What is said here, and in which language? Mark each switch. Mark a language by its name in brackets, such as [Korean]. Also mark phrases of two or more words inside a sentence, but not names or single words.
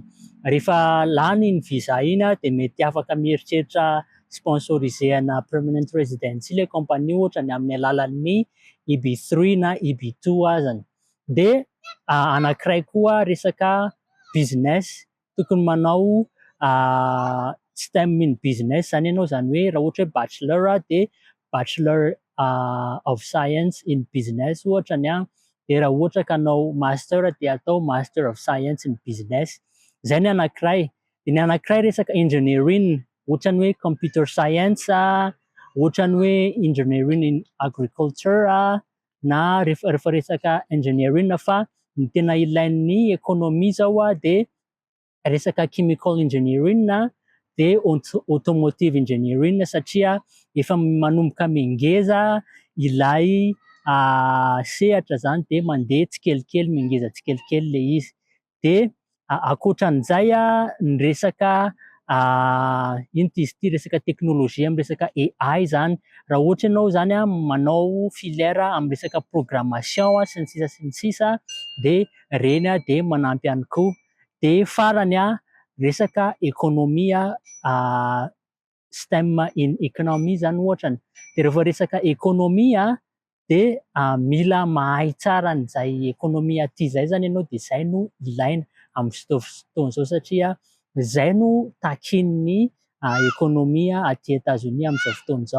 [Malagasy] Rehefa lany iny visa iny de mety afaka mieritreritra sponsorisena [English] permanent residency [Malagasy] le compagnie ohatrany amin'ny alalan'ny EB3 na EB2 azany. De anankiray koa resaka business, tokony manao [English] STEM in business [Malagasy] zany ianao, zany hoe raha ohatra hoe bachelor de [English] bachelor of science in business [Malagasy] ohatrany de raha ohatra ka hanao master de atao [English] master of science in business. [Malagasy] Zay ny anankiray. De ny anankiray resaka engineering, ohatrany hoe [English] computer science, [Malagasy] ohatrany hoe [English] engineering in agriculture [Malagasy] na rehefa resaka engineering fa ny tena ilain'ny économie zao de resaka [English] chemical engineering [Malagasy] de [English] automotive engineering [Malagasy] satria efa manomboka mingeza ilay sehatra zany de mandeha tsikelikely, mingeza tsikelikely le izy. De ankoatran'izay ny resaka ino izy ity, resaka teknôlôjia amin'ny resaka AI zany. Raha ohatra ianao zany manao filière amin'ny resaka programmation sy ny sisa de reny de manampy ihany koa. De farany resaka économie [English] STEM in economy [Malagasy] zany ohatrany. De rehefa resaka économie de mila mahay tsara an'izay économie aty zay zany ianao de zay no ilaina amin'ny fotoana izao satria zay no takin'ny ekônômia aty États-Unis amin'izao fotoana izao.